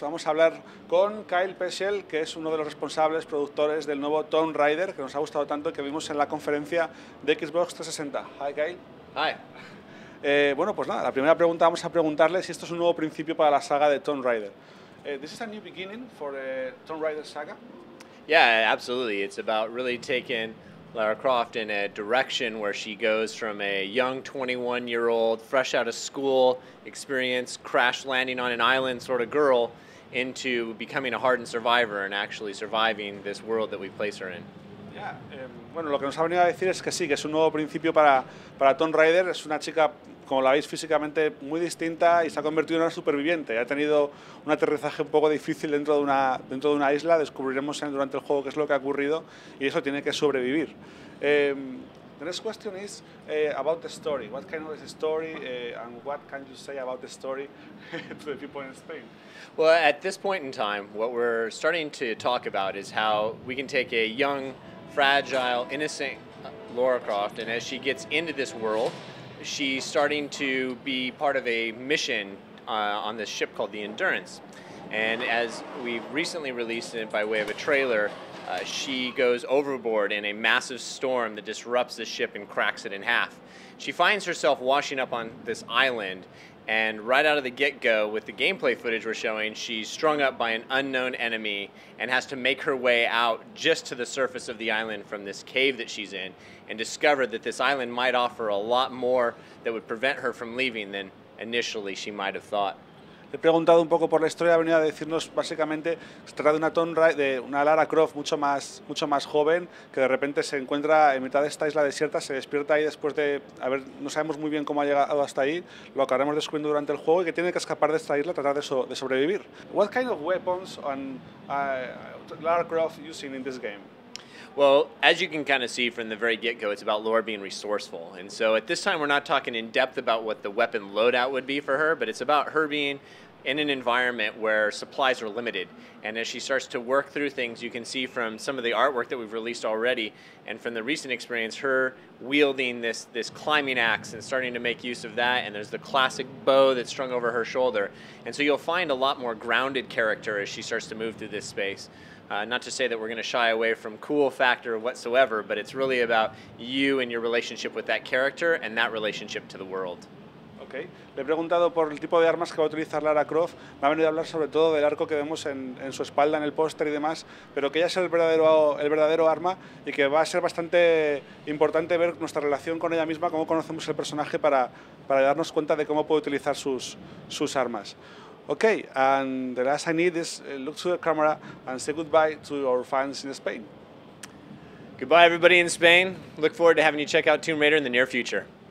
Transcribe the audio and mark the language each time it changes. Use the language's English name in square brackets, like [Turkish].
[Spanish] Vamos a hablar con Peschel, que es uno de los responsables, productores del nuevo Tomb Raider, que nos ha gustado tanto, que vimos en la conferencia de Xbox 360. [English] Hi, Kyle. Hi. [Spanish] Bueno, pues nada, la primera pregunta vamos a preguntarle si esto es un nuevo principio para la saga de Tomb Raider. [English] This is a new beginning for the Tomb Raider saga? Yeah, absolutely. It's about really taking Lara Croft in a direction where she goes from a young 21-year-old, fresh out of school, experience, crash landing on an island sort of girl, into becoming a hardened survivor and actually surviving this world that we place her in. [Spanish] Yeah, bueno, lo que nos ha venido a decir es que sí, que es un nuevo principio para Tomb Raider. Es una chica, como la veis, físicamente muy distinta y se ha convertido en una superviviente. Ha tenido un aterrizaje un poco difícil dentro de una isla. Descubriremos durante el juego qué es lo que ha ocurrido y eso tiene que sobrevivir. [English] The next question is about the story. What kind of story and what can you say about the story to the people in Spain? Well, at this point in time, what we're starting to talk about is how we can take a young, fragile, innocent Lara Croft, and as she gets into this world, she's starting to be part of a mission on this ship called the Endurance. And as we recently released it by way of a trailer, she goes overboard in a massive storm that disrupts the ship and cracks it in half. She finds herself washing up on this island, and right out of the get-go, with the gameplay footage we're showing, she's strung up by an unknown enemy and has to make her way out just to the surface of the island from this cave that she's in, and discover that this island might offer a lot more that would prevent her from leaving than initially she might have thought. [Spanish] Le he preguntado un poco por la historia, ha venido a decirnos básicamente que se trata de una Tomb Raider, de una Lara Croft mucho más joven, que de repente se encuentra en mitad de esta isla desierta, se despierta ahí después de, no sabemos muy bien cómo ha llegado hasta ahí, lo acabaremos descubriendo durante el juego, y que tiene que escapar de esta isla, tratar de sobrevivir. [English] What kind of weapons Lara Croft using in this game? Well, as you can kind of see from the very get-go, it's about Lara being resourceful. And so at this time, we're not talking in depth about what the weapon loadout would be for her, but it's about her being in an environment where supplies are limited. And as she starts to work through things, you can see from some of the artwork that we've released already, and from the recent experience, her wielding this climbing axe and starting to make use of that. And there's the classic bow that's strung over her shoulder. And so you'll find a lot more grounded character as she starts to move through this space. Not to say that we're going to shy away from cool factor whatsoever, but it's really about you and your relationship with that character and that relationship to the world. Okay. [Spanish] Le he preguntado por el tipo de armas que va a utilizar Lara Croft. Me ha venido a hablar sobre todo del arco que vemos en su espalda, en el póster y demás, pero que ella es el verdadero arma y que va a ser bastante importante ver nuestra relación con ella misma, cómo conocemos el personaje para darnos cuenta de cómo puede utilizar sus armas. [English] Okay, and the last I need is look to the camera and say goodbye to our fans in Spain. Goodbye, everybody in Spain. Look forward to having you check out Tomb Raider in the near future.